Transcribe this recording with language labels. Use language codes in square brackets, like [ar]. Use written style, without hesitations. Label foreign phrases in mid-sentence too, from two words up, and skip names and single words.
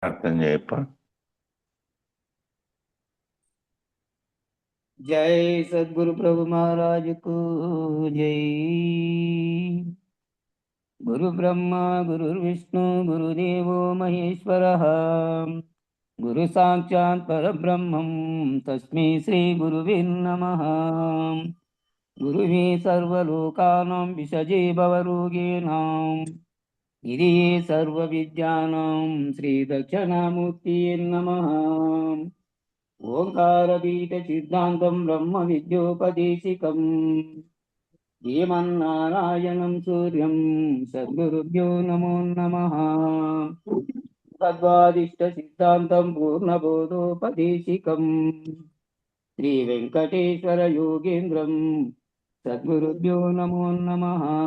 [te] అర్థం చేయప్ప. [hi] जय सद्गुरु प्रभु महाराज को जय। [sa] गुरु ब्रह्मा गुरुर्विष्णु गुरुदेवो महेश्वरः। गुरु साक्षात् परब्रह्मं तस्मै श्री गुरुवे नमः। गुरुवे सर्वलोकानां विषजे भवरोगिणां निधये सर्वविद्यानां श्रीदक्षिणामूर्तये नमः। ఓంకారపీఠ సిద్ధాంతం బ్రహ్మ విద్యోపదేశికం శ్రీమన్నారాయణం సూర్యం సద్గురుభ్యో నమో నమః. తద్వాదిష్ట సిద్ధాంతం పూర్ణబోధోపదేశికం శ్రీ వెంకటేశ్వర యోగేంద్రం సద్గురుభ్యో నమో నమః.